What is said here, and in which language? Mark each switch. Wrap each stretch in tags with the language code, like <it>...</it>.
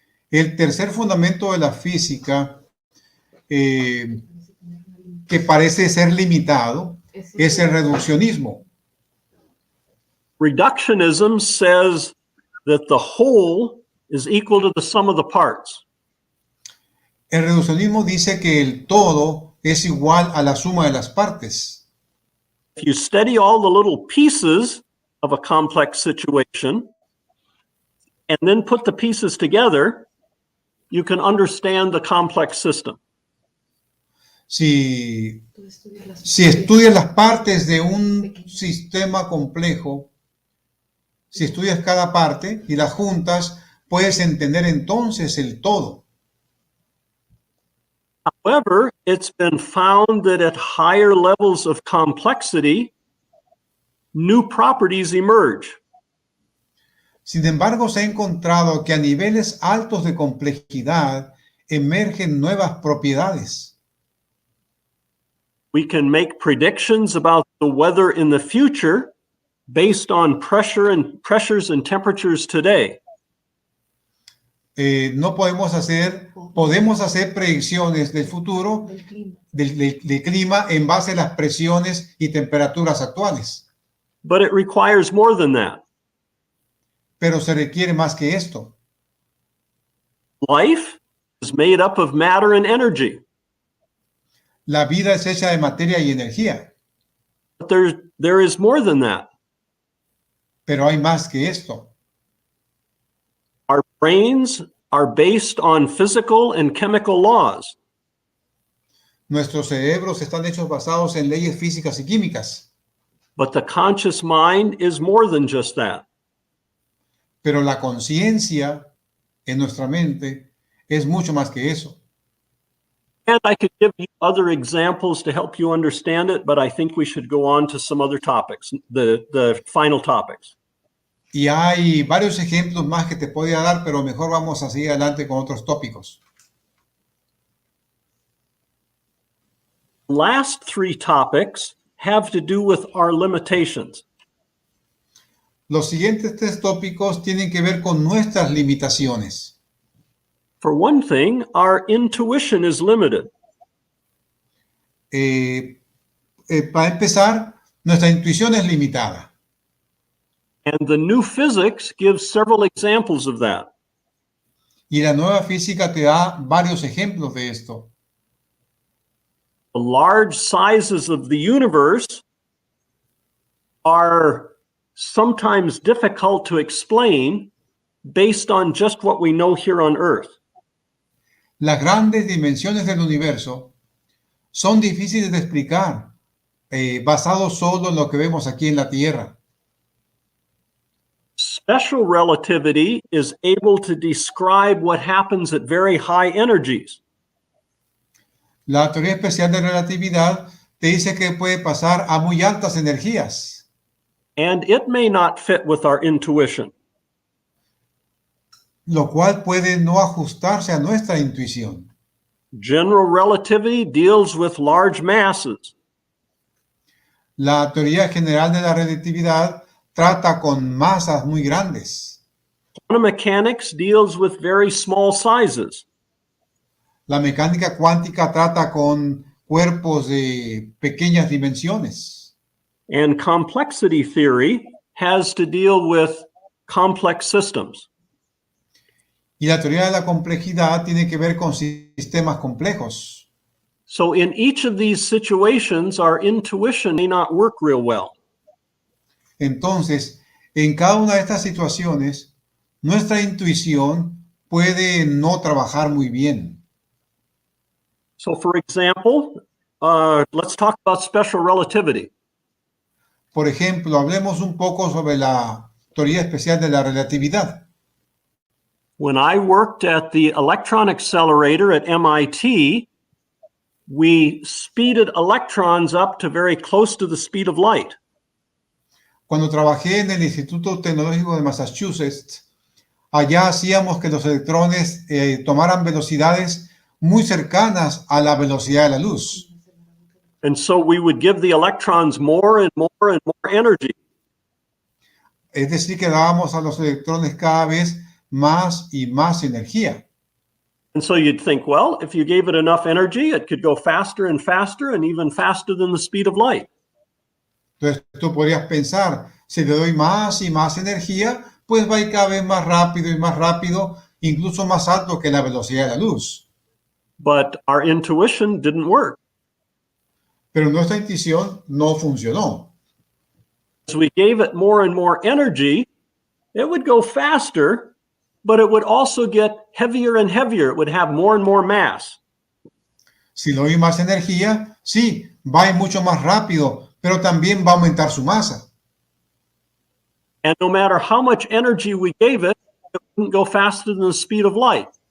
<es>El tercer fundamento de la física que parece ser limitado es el reduccionismo.</es> <en>Reductionism says that the whole is equal to the sum of the parts.</en> <es>El reduccionismo dice que el todo es igual a la suma de las partes.</es> <en>If you study all the little pieces of a complex situation and then put the pieces together, you can understand the complex system.</en> <es>Si estudias las partes de un sistema complejo, si estudias cada parte y las juntas, puedes entender entonces el todo.</es> <en>However, it's been found that at higher levels of complexity, new properties emerge.</en> <es>Sin embargo, se ha encontrado que a niveles altos de complejidad emergen nuevas propiedades.</es> <en>We can make predictions about the weather in the future based on pressures and temperatures today.</en> <es>Podemos hacer predicciones del futuro del clima en base a las presiones y temperaturas actuales.</es> <en>But it requires more than that.</en> <es>Pero se requiere más que esto.</es> <en>Life is made up of matter and energy.</en> <es>La vida es hecha de materia y energía.</es> <en>But there is more than that.</en> <es>Pero hay más que esto.</es> <en>Our brains are based on physical and chemical laws.</en> <es>Nuestros cerebros están hechos basados en leyes físicas y químicas.</es> <en>But the conscious mind is more than just that.</en> <es>Pero la conciencia en nuestra mente es mucho más que eso.</es> <en>And I could give you other examples to help you understand it, but I think we should go on to some other topics, the final topics.</en> <es>Y hay varios ejemplos más que te podría dar, pero mejor vamos a seguir adelante con otros tópicos.</es> <en>Last three topics have to do with our limitations.</en> <es>Los siguientes tres tópicos tienen que ver con nuestras limitaciones.</es> <en>For one thing, our intuition is limited.</en> <es>Para empezar, nuestra intuición es limitada.</es> <en>And the new physics gives several examples of that.</en> <es>Y la nueva física te da varios ejemplos de esto.</es> <en>The large sizes of the universe are sometimes difficult to explain based on just what we know here on Earth.</en> <es>Las grandes dimensiones del universo son difíciles de explicar, basados solo en lo que vemos aquí en la Tierra.</es> <en>Special relativity is able to describe what happens at very high energies.</en> <es>La teoría especial de relatividad te dice que puede pasar a muy altas energías.</es> <en>And it may not fit with our intuition.</en> <es>Lo cual puede no ajustarse a nuestra intuición.</es> <en>General relativity deals with large masses.</en> <es>La teoría general de la relatividad trata con masas muy grandes.</es> <en>Quantum mechanics deals with very small sizes.</en> <es>La mecánica cuántica trata con cuerpos de pequeñas dimensiones.</es> <en>And complexity theory has to deal with complex systems.</en> <es>Y la teoría de la complejidad tiene que ver con sistemas complejos.</es> <en>So in each of these situations, our intuition may not work real well.</en> <es>Entonces, en cada una de estas situaciones, nuestra intuición puede no trabajar muy bien.</es> <en>So for example, let's talk about special relativity.</en> <es>Por ejemplo, hablemos un poco sobre la teoría especial de la relatividad.</es> <en>When I worked at the electron accelerator at MIT, we speeded electrons up to very close to the speed of light.</en> <es>Cuando trabajé en el Instituto Tecnológico de Massachusetts, allá hacíamos que los electrones tomaran velocidades muy cercanas a la velocidad de la luz.</es> <en>And so we would give the electrons more and more and more energy.</en> <es>Es decir, que dábamos a los electrones cada vez más y más energía.</es> <en>And so you'd think, well, if you gave it enough energy, it could go faster and faster and even faster than the speed of light.</en> <es>Entonces tú podrías pensar, si le doy más y más energía, pues va a ir cada vez más rápido y más rápido, incluso más alto que la velocidad de la luz.</es> <en>But our intuition didn't work.</en> <es>Pero nuestra intuición no funcionó.</es> <en>As we gave it more and more energy, it would go faster, but it would also get heavier and heavier. It would have more and more mass.</en> <es>Si le doy más energía, sí, va a ir mucho más rápido, pero también va a aumentar su masa.</es> <en>And no matter how much energy we gave it, it wouldn't go faster than the speed of light.</en>